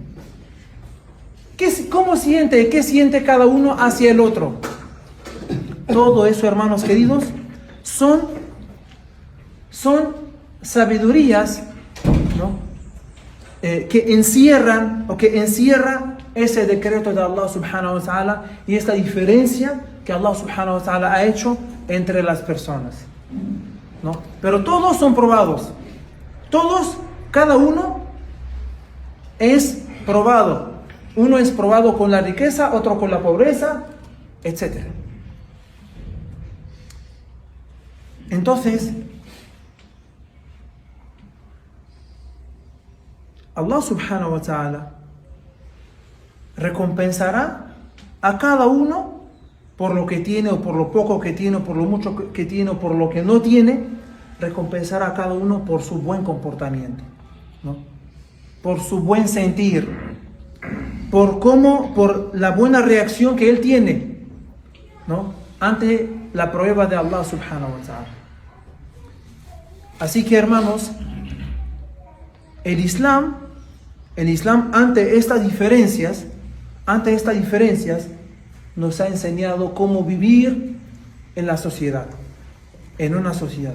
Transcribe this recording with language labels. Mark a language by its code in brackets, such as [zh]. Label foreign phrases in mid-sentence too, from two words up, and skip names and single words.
[es] ¿Cómo siente? ¿Qué siente cada uno hacia el otro? Todo eso, hermanos queridos, son sabidurías, ¿no? Que encierra ese decreto de Allah [ar] سبحانه وتعالى [es] y esta diferencia que Allah [ar] سبحانه وتعالى [es] ha hecho entre las personas, ¿no? Pero todos son probados. Todos, cada uno es probado. Uno es probado con la riqueza, otro con la pobreza, etc. Entonces, Allah [ar] سبحانه وتعالى [es] recompensará a cada uno por lo que tiene, o por lo poco que tiene, o por lo mucho que tiene, o por lo que no tiene. Recompensará a cada uno por su buen comportamiento, ¿no? Por su buen sentir, por la buena reacción que él tiene, ¿no? Ante la prueba de Allah [ar] سبحانه وتعالى. [es] Así que, hermanos, el Islam ante estas diferencias nos ha enseñado cómo vivir en la sociedad, en una sociedad.